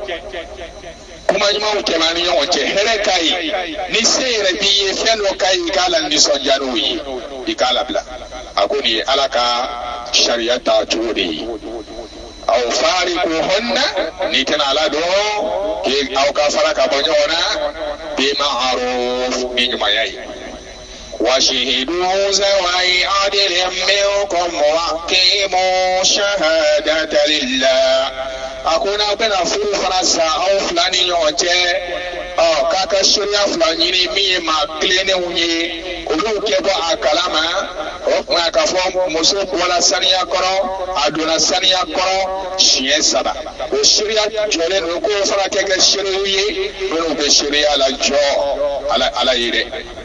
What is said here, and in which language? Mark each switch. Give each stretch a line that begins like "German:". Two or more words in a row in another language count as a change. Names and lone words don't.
Bambara: kuma ɲumanw tɛmɛ an ni ɲɔgɔn cɛ hɛrɛ k'a ye ni se yɛrɛ b'i ye fɛn dɔ k'a ye i k'a la nisɔndiya n'o ye i k'a labila a ko nin ye ala ka sariya ta cogo de ye aw fariquhunna n'i tɛna ala dɔn k'aw ka fara ka bɔ ɲɔgɔn na bima'ruf ni ɲumanya ye
Arabic: وشهدوا ذوي عدل منكم وأقيموا الشهادة لله أكون بنا
Bambara: فuru fana sa aw fila ni ɲɔgɔn cɛ k'a ka sariya fila ɲini min ye maa tilennenw ye olu kɛ bɔ a kalama o tuma k'a fɔ muso bɔla saniya kɔrɔ a donna saniya kɔrɔ siɲɛ 3 o sariya jɔlen don k'o fana kɛ kɛ sariyaw ye minnu bɛ sariya la jɔ ala ye dɛ.